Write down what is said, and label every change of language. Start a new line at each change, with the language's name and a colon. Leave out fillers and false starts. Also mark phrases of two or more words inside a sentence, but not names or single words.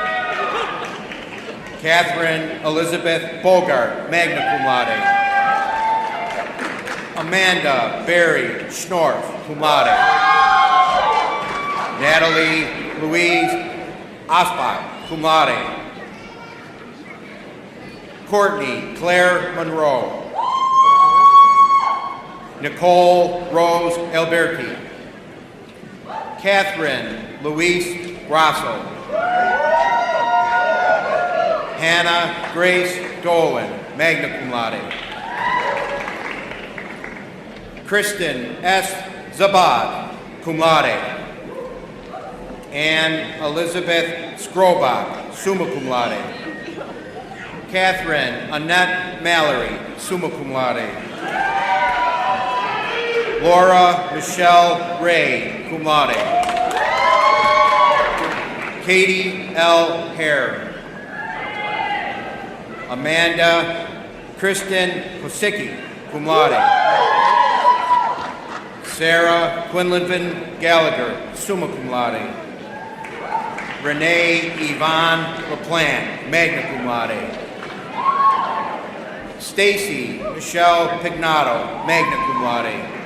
English: Catherine Elizabeth Bogart,
Latin: magna cum laude.
English: Amanda Barry Schnorf,
Latin: cum laude.
English: Natalie Louise Osbach,
Latin: cum laude.
English: Courtney Claire Monroe. Nicole Rose Alberti. Catherine Louise Grasso. Hannah Grace Dolan,
Latin: magna cum laude.
English: Kristen S.
Latin: Zabad, cum laude.
English: Anne Elizabeth Scrobach,
Latin: summa cum laude.
English: Catherine Annette Mallory,
Latin: summa cum laude.
English: Laura Michelle Ray,
Latin: cum laude.
English: Katie L. Hare. Amanda Kristen Kosicki,
Latin: cum laude.
English: Sarah Quinlivan Gallagher,
Latin: summa cum laude.
English: Renee Yvonne LaPlante,
Latin: magna cum laude.
English: Stacy Michelle Pignato,
Latin: magna cum laude.